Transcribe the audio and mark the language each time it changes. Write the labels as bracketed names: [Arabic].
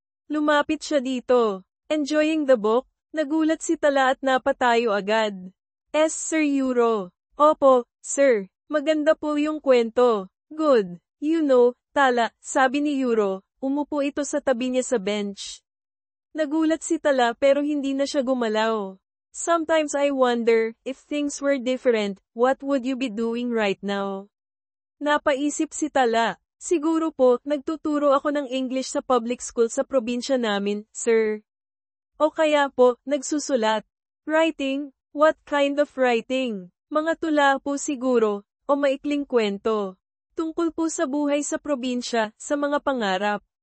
[Filipino] Lumapit siya dito. [English] Enjoying the book? [Filipino] Nagulat si Tala at napatayo agad. Sir Euro. Opo, sir. Maganda po yung kwento. Good. [English] You know, [Filipino] Tala, sabi ni Euro, umupo ito sa tabi niya sa bench. Nagulat si Tala pero hindi na siya gumalaw. [English] Sometimes I wonder, if things were different, what would you be doing right now? [Filipino] Napaisip si Tala. Siguro po, nagtuturo ako ng English sa public school sa probinsya namin, sir. O kaya po, nagsusulat. [English] Writing? What kind of writing? [Filipino] Mga tula po siguro, o maikling kwento. Tungkol po sa buhay sa probinsya, sa mga pangarap.